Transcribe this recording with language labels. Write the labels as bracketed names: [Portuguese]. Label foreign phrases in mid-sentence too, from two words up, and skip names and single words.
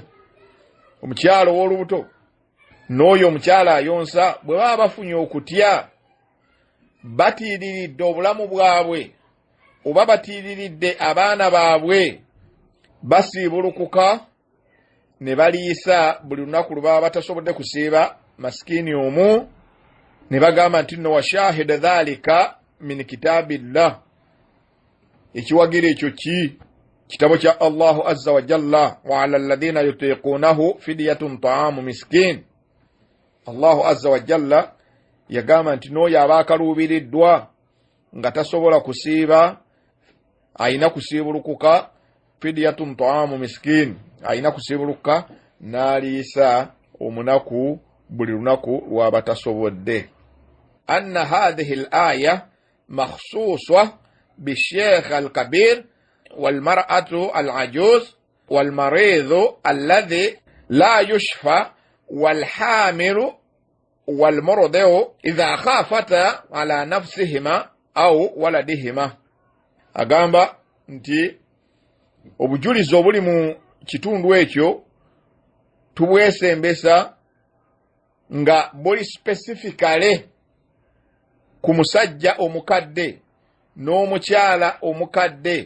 [Ganda] Omukyala ow'olubuto n'oyo omukyala ayonsa bwe baba bafunye okutya batiiriridde obulamu bwabwe oba batiiriridde abaana baabwe, basiibulukuka ne baliisa buli lunaku lwe baba batasobodde kusiiba masikini omu, ne bagamba nti nno [Arabic] وشاهد ذلك من كتاب الله. [Ganda] Ekiwagira ekyo ki? Kitabo kya Allahu [Arabic] عز وجل وعلى الذين يطيقونه فدية طعام مسكين. الله عز وجل [Ganda] yagamba nti n'oyo abaakaluubiriddwa nga tasobola kusiiba ayina kusiibulukuka, [Arabic] فدية طعام مسكين, [Ganda] ayina kusiibulukuka n'aliisa omunaku buli lunaku lwaba tasobodde. [Arabic] أن هذه الآية مخصوصة بالشيخ الكبير والمرأة العجوز والمريض الذي لا يشفى والحامل والمرضع إذا خافتا على نفسهما أو ولدهما. [Ganda] Agamba nti obujulizi obuli mu kitundu ekyo tubwesembesa nga buli specifically ku musajja omukadde n'omukyala omukadde.